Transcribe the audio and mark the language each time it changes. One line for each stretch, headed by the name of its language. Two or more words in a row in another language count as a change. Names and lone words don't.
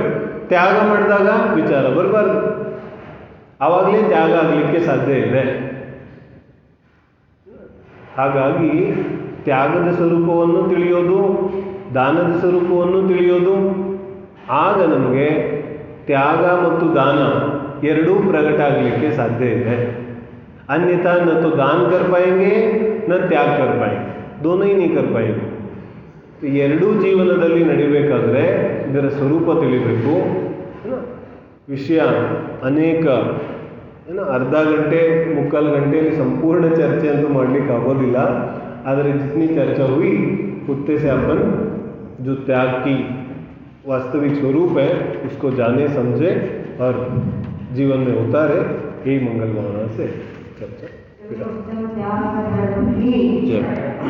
Kannada: ತ್ಯಾಗ ಮಾಡಿದಾಗ ವಿಚಾರ ಬರಬಾರ್ದು, ಆವಾಗಲೇ ತ್ಯಾಗ ಆಗಲಿಕ್ಕೆ ಸಾಧ್ಯ ಇದೆ. ಹಾಗಾಗಿ ತ್ಯಾಗದ ಸ್ವರೂಪವನ್ನು ತಿಳಿಯೋದು, ದಾನದ ಸ್ವರೂಪವನ್ನು ತಿಳಿಯೋದು, ಆಗ ನಮಗೆ ತ್ಯಾಗ ಮತ್ತು ದಾನ ಎರಡೂ ಪ್ರಕಟ ಆಗಲಿಕ್ಕೆ ಸಾಧ್ಯ ಇದೆ.
Hindi: अन्यथा न तो दान कर पाएंगे न त्याग कर पाएंगे, दोनों ही नहीं कर पाएंगे.
Kannada: ಎರಡೂ ಜೀವನದಲ್ಲಿ ನಡಿಬೇಕಾದ್ರೆ ಇದರ ಸ್ವರೂಪ ತಿಳಿಬೇಕು. ವಿಷಯ ಅನೇಕ ಅರ್ಧ ಗಂಟೆ ಮುಕ್ಕಾಲು ಗಂಟೆಯಲ್ಲಿ ಸಂಪೂर्ण ಚರ್ಚೆ ಅಂತೂ ಮಾಡಲಿಕ್ಕೆ ಆಗೋದಿಲ್ಲ.
Hindi: ಆದರೆ जितनी चर्चा हुई उतने से अपन जो त्याग की वास्तविक स्वरूप है उसको जाने समझे और जीवन में उतारे, यही मंगल भावना से चर्चा। त्याग